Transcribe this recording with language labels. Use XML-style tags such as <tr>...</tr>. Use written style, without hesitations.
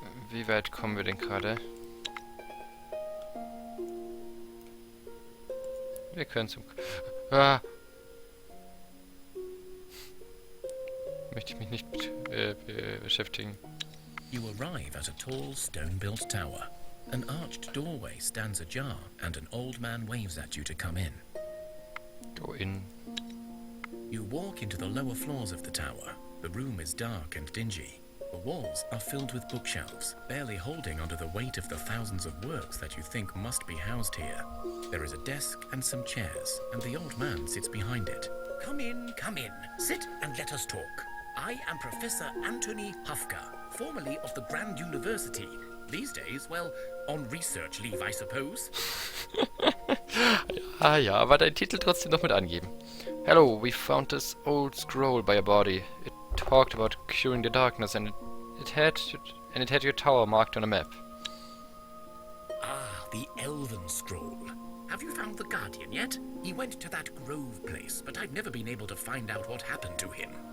<de>Wie weit kommen wir denn gerade? Wir können zum... Ah! Möchte ich mich nicht beschäftigen.</de> <en>You arrive at a tall, stone-built tower. An arched doorway stands ajar, and an old man waves at you to come in. Go in. You walk into the lower floors of the tower. The room is dark and dingy. The walls are filled with bookshelves, barely holding under the weight of the thousands of works that you think must be housed here. There is a desk and some chairs, and the old man sits behind it. Come in, come in. Sit and let us talk. I am Professor Anthony Hufka, formerly of the Grand University. These days, well, on research leave, I suppose.</en> <de>Ah ja, aber deinen Titel trotzdem noch mit angeben.</de> <en>Hello, we found this old scroll by a body. It talked about curing the darkness and it had your tower marked on a map. Ah, the Elven Scroll. Have you found the Guardian yet? He went to that Grove place, but I've never been able to find out what happened to him.</en>